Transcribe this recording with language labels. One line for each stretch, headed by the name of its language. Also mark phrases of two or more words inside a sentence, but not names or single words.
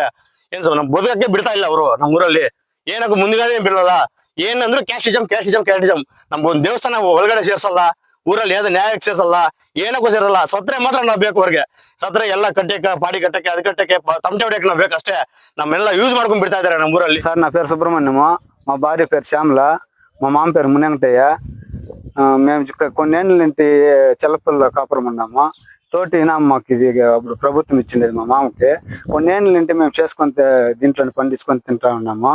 Kannada: ಏನ್ ಸರ್ ನಮ್ ಬದುಕಕ್ಕೆ ಬಿಡ್ತಾ ಇಲ್ಲ ಅವರು ನಮ್ಮ ಊರಲ್ಲಿ. ಏನಕ್ಕೂ ಮುಂದ್ಗಡೆ ಬಿಡಲ್ಲ. ಏನಂದ್ರೆ ಕ್ಯಾಸ್ಟಿಸಮ್. ನಮ್ಗೊಂದು ದೇವಸ್ಥಾನ ಒಳಗಡೆ ಸೇರ್ಸಲ್ಲ. ಊರಲ್ಲಿ ಯಾವ್ದು ನ್ಯಾಯಕ್ಕೆ ಸೇರ್ಸಲ್ಲ. ಏನಕ್ಕೂ ಸೇರಲ್ಲ. ಸತ್ರೆ ಮಾತ್ರ ನಾವ್ ಬೇಕು ಅವ್ರಿಗೆ. ಸತ್ರೆ ಎಲ್ಲ ಕಟ್ಟಕ್ಕೆ ಪಾಡಿ ಕಟ್ಟಕ್ಕೆ ಅದ್ ಕಟ್ಟಕ್ಕೆ ತಮಟೆ ಹೊಡಿಯಕ್ಕೆ ನಾವ್ ಬೇಕಷ್ಟೇ. ನಮ್ಮೆಲ್ಲಾ ಯೂಜ್ ಮಾಡ್ಕೊಂಡು ಬಿಡ್ತಾ ಇದಾರೆ ನಮ್ಮ ఊರಲ್ಲಿ.
Telugu: సార్ నా పేరు సుబ్రహ్మణ్యము, మా భార్య పేరు శ్యామల, మా మామ పేరు మునంగటయ్య. మేము కొన్నేళ్ళ నుండి చెల్లపల్లిలో కాపురం ఉన్నాము. తోటి మాకు ఇది అప్పుడు ప్రభుత్వం ఇచ్చిండేది మా మామకి. కొన్నేళ్ళ నుండి మేము చేసుకొని దీంట్లో పండించుకొని తింటా ఉన్నాము.